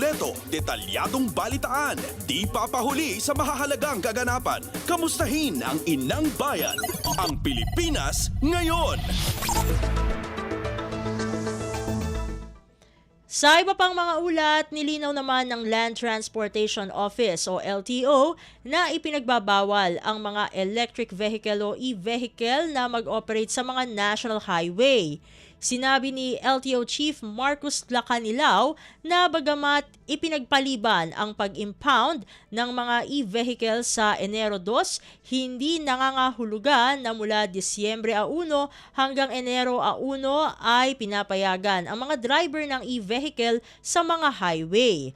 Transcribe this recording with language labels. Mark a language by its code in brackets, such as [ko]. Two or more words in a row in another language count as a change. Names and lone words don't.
[tl] Kumpleto, detalyadong balitaan, di papahuli sa mahahalagang kaganapan. Kamustahin ang inang bayan, ang Pilipinas ngayon. Sa iba pang mga ulat, nilinaw naman ng Land Transportation Office o LTO na ipinagbabawal ang mga [en] electric vehicle [tl] o e-vehicle na mag-operate sa mga [en] national highway. [tl] Sinabi ni LTO Chief Marcos Lacanilao na bagamat ipinagpaliban ang pag-impound ng mga e-vehicle sa Enero 2, hindi nangangahulugan na mula Disyembre 1 hanggang Enero 1 ay pinapayagan ang mga driver ng e-vehicle sa mga highway.